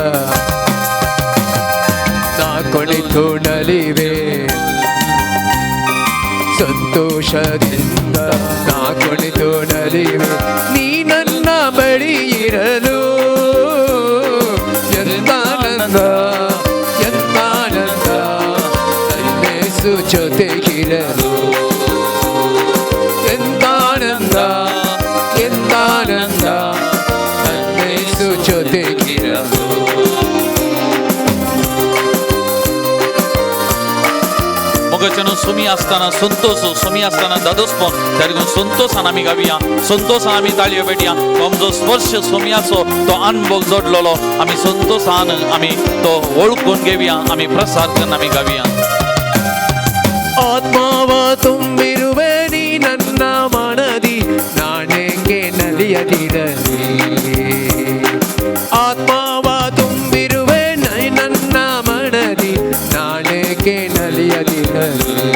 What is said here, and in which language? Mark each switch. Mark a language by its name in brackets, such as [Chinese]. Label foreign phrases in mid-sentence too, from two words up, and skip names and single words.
[Kannada] ನಾ ಕುಳಿತು ನಲಿವೆ, ಸಂತೋಷದಿಂದ ನಾ ಕುಳಿತು ನಲಿವೆ, ನೀ ನನ್ನ ಬಳಿ ಇರಲು, ಎಂತಾನಂದ ಎಂತಾನಂದ ನನ್ನೇಸು ಜೊತೆಗಿರಲು, ಎಂತಾನಂದ ಎಂತಾನಂದ ನನ್ನೇಸು ಜೊತೆಗಿರಲು. [Konkani] मोगाच्यानो सोमी आसतना संतोष, सोमी आसतना दादोसपण, त्या देखून संतोशान आमी गावया, संतोशान आमी ताळयो पेटया. आमचो स्पर्श सोम्याचो तो अनुभव जोडलेलो आमी संतोशान आमी तो वळखून घेवया, आमी प्रसार करून आमी गावया. [Kannada] ಆತ್ಮವ ತುಂಬಿರುವೆ ನೀ ನನ್ನ ಮನದಿ, ನಾನೇಕೆ ನಲಿಯದಿರಲಿ, ಆತ್ಮವ ತುಂಬಿರುವೆ ನೀ ನನ್ನ ಮನದಿ, ನಾನೇಕೆ ನಲಿಯದಿರಲಿ,